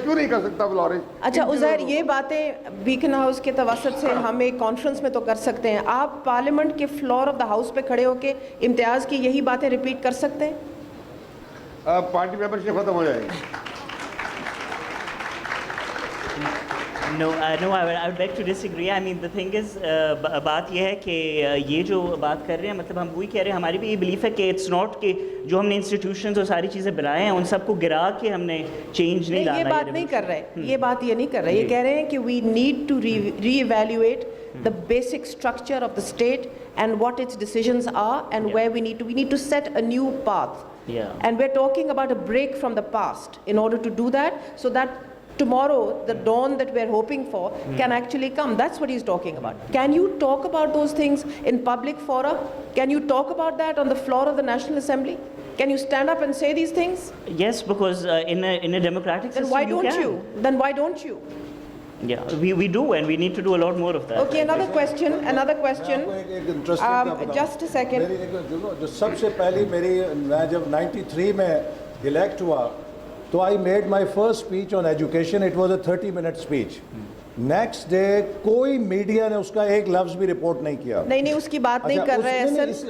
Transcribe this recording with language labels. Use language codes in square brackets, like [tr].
[ur] کیوں نہیں کر سکتا فلورش؟ اچھا عزیر, یہ باتیں بیکن ہاؤس کے توسط سے ہم ایک کانفرنس میں تو کر سکتے ہیں, آپ پارلیمنٹ کے فلور آف دا ہاؤس پہ کھڑے ہو کے امتیاز کی یہی باتیں ریپیٹ کر سکتے ہیں؟ پارٹی ممبرشپ ختم ہو جائے گی. [en] No, I would beg to disagree. I mean, the thing is, [ur] بات یہ ہے کہ یہ جو بات کر رہے ہیں, مطلب ہم وہی کہہ رہے ہیں, ہماری بھی یہ بلیف ہے کہ اٹس ناٹ کہ جو ہم نے انسٹیٹیوشنز اور ساری چیزیں بنائے ہیں ان سب کو گرا کے ہم نے چینج نہیں لانا. یہ بات نہیں کر رہے, یہ بات یہ نہیں کر رہے, یہ کہہ رہے ہیں کہ [en] We need to reevaluate the basic structure of the state and what its decisions are and where we need to set a new path. Yeah. And we're talking about a break from the past in order to do that, so that tomorrow the dawn that we're hoping for can actually come. That's what he's talking about. Can you talk about those things in public fora? Can you talk about that on the floor of the National Assembly? Can you stand up and say these things? Yes, because in a democratic system Then why don't can. you? Then why don't you? Yeah, we do, and we need to do a lot more of that. Okay, another question. [ur] ایک interesting [en] Just a second. [ur] جو سب سے پہلی میں جب 93 میں elect ہوا تو [en] I made my first speech on education. It was a 30-minute speech. [ur] Next day کوئی میڈیا نے اس کا ایک لفظ بھی رپورٹ نہیں کیا. نہیں اس کی بات نہیں کر رہے ہیں.